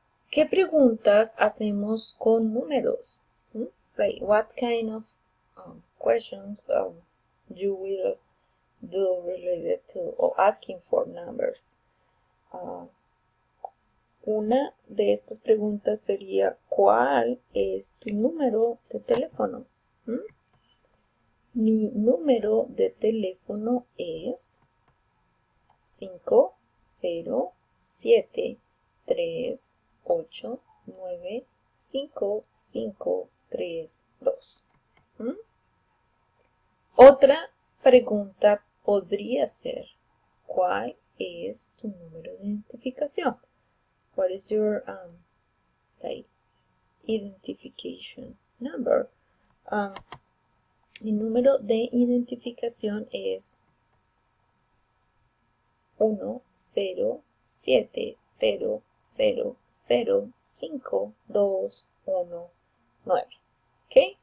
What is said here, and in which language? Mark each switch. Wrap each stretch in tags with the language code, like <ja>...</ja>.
<es>¿Qué preguntas hacemos con números?</es> <en>Like what kind of questions you will do related to or asking for numbers?</en> <es>Una de estas preguntas sería, ¿cuál es tu número de teléfono? Mi número de teléfono es 50738955532. Otra pregunta podría ser, ¿cuál es tu número de identificación?</es> <en>What is your identification number?</en> <es>Mi número de identificación es 1070052119. ¿Ok?</es>